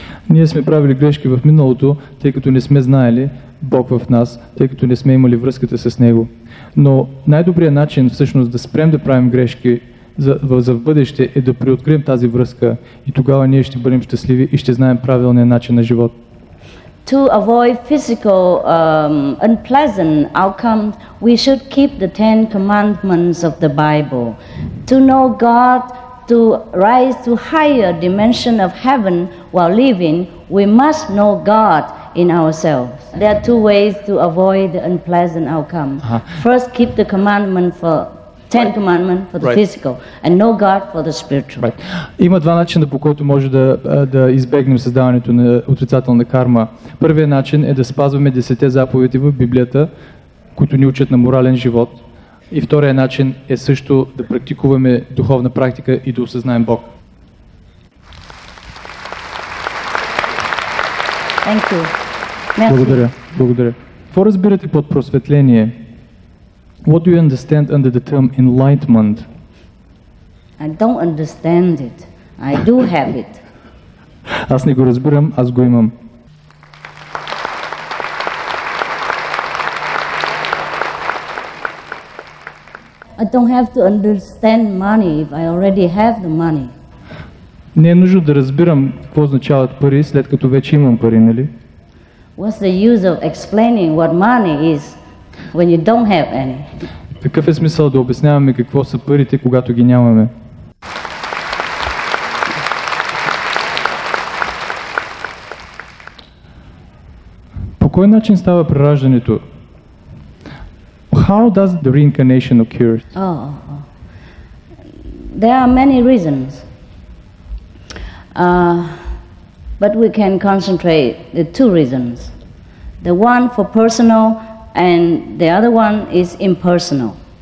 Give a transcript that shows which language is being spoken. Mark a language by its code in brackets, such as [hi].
[bg] Ние сме правили грешки в миналото, тъй като не сме знаели Бог в нас, тъй като не сме имали връзката с Него. Но най-добрият начин всъщност да спрем да правим грешки за в бъдеще е да преоткрием тази връзка и тогава ние ще бъдем щастливи и ще знаем правилния начин на живот. [en] To avoid physical unpleasant outcomes, we should keep the 10 commandments of the Bible. To know God, to rise to higher dimension of heaven while living, we must know God in ourselves. There are two ways to avoid the unpleasant outcome. First, keep the commandment for 10 commandments for the physical, and know God for the spiritual. [bg] Има два начина, по който може да избегнем създаването на отрицателна карма. Първият начин е да спазваме 10 заповеди в Библията, които ни учат на морален живот. И вторият начин е също да практикуваме духовна практика и да осъзнаем Бог. [en] Thank you. [bg] Благодаря. Благодаря. Какво разбирате под просветление? [en] What do you understand under the term enlightenment? I don't understand it. I do have it. [bg] Аз не го разбирам, аз го имам. [en] I don't have to understand money if I already have the money. [bg] Не е нужно да разбирам какво означават пари, след като вече имам пари, нали? [en] What's the use of explaining what money is when you don't have any? [bg] Какъв е смисъл да обясняваме какво са парите, когато ги нямаме? По кой начин става прераждането? [en] How does the reincarnation occur? There are many reasons. But we can concentrate the two reasons. The one for personal and the other one is impersonal.